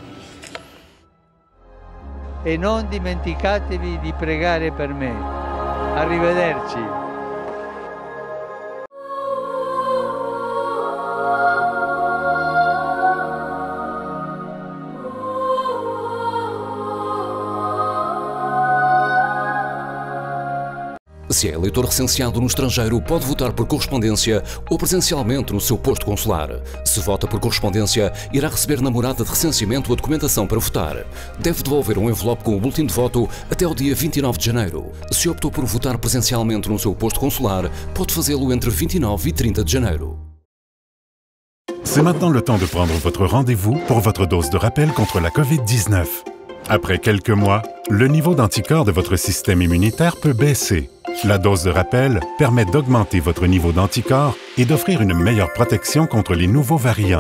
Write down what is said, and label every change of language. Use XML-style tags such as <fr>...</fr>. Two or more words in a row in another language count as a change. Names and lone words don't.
<it>E non dimenticatevi di pregare per me. Arrivederci.</it> <pt>Se é eleitor recenseado no estrangeiro, pode votar por correspondência ou presencialmente no seu posto consular. Se vota por correspondência, irá receber na morada de recenseamento a documentação para votar. Deve devolver um envelope com o boletim de voto até o dia 29 de janeiro. Se optou por votar presencialmente no seu posto consular, pode fazê-lo entre 29 e 30 de janeiro.</pt> <fr>C'est maintenant le temps de prendre votre rendez-vous pour votre dose de rappel contre la COVID-19. Après quelques mois, le niveau d'anticorps de votre système immunitaire peut baisser. La dose de rappel permet d'augmenter votre niveau d'anticorps et d'offrir une meilleure protection contre les nouveaux variants.</fr>